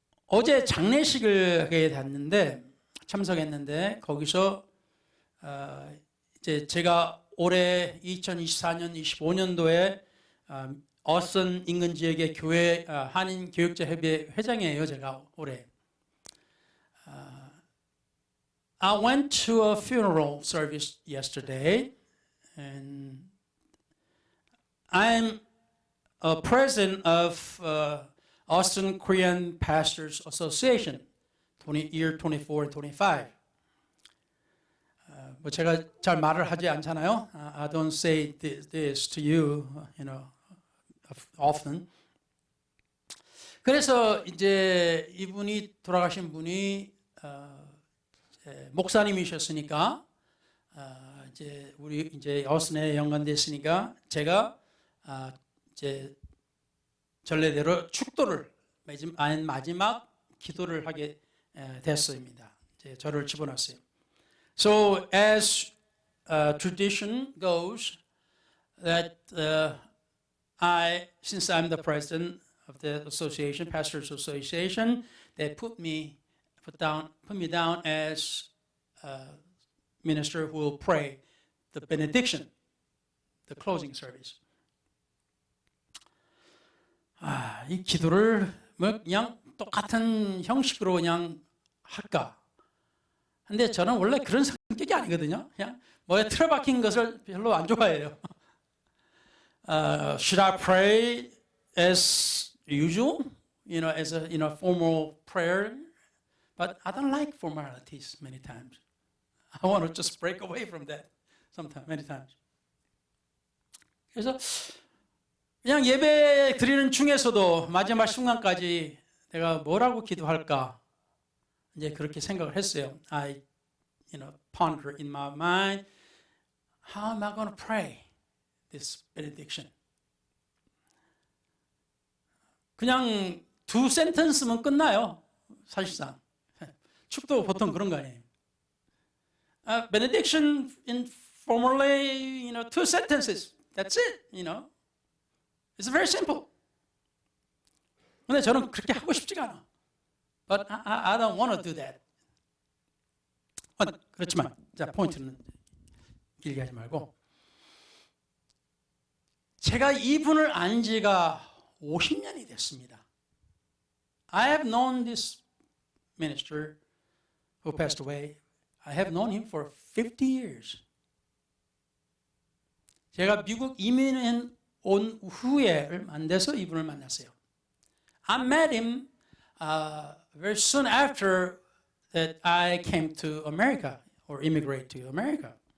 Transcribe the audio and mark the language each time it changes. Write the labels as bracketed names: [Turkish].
[Korean] 어제 장례식을 하게 됐는데 참석했는데 거기서 이제 제가 올해 2024년 25년도에 어선 인근 지역의 교회 한인 교육자 협의회 회장이에요. 제가 올해. [English] I went to a funeral service yesterday. And I'm a president of Austin Korean Pastors Association, year 24 and 25. [Korean] 뭐 제가 잘 말을 하지 않잖아요. [English] I don't say this to you, often. [Korean] 그래서 이제 이분이 돌아가신 분이 목사님이셨으니까. 이제 우리 이제 어스네 연관됐으니까 제가 이제 전례대로 축도를 마지막 기도를 하게 됐습니다. 이제 저를 집어넣었어요. [English] So as tradition goes, that since I'm the president of the association, Pastors Association, they put me down as minister who will pray the benediction, the closing service. [Korean] 이 기도를 뭐 그냥 똑같은 형식으로 그냥 할까? 근데 저는 원래 그런 성격이 아니거든요. 그냥 뭐에 틀어박힌 것을 별로 안 좋아해요. [English] Should I pray as usual? As a formal prayer? But I don't like formalities many times. I want to just break away from that many times. [Korean] 그래서 그냥 예배 드리는 중에서도 마지막 순간까지 내가 뭐라고 기도할까? 이제 그렇게 생각을 했어요. [English] I ponder in my mind, how am I going to pray this benediction? [Korean] 그냥 두 센텐스면 끝나요. 사실상. 축도 보통 그런 거 아니에요. [English] Benediction in formally, two sentences. That's it, It's very simple. [Korean] 근데 저는 그렇게 하고 싶지가 않아. [English] But I don't want to do that. [Korean] 그렇지만, 자, 포인트는 길게 하지 말고. 제가 이분을 안 지가 50년이 됐습니다. [English] I have known this minister who passed away. I have known him for 50 years. [Korean] 제가 미국 이민 온 후에 얼마 안 돼서 이분을 만났어요. [English] I met him very soon after that I came to America or immigrate to America.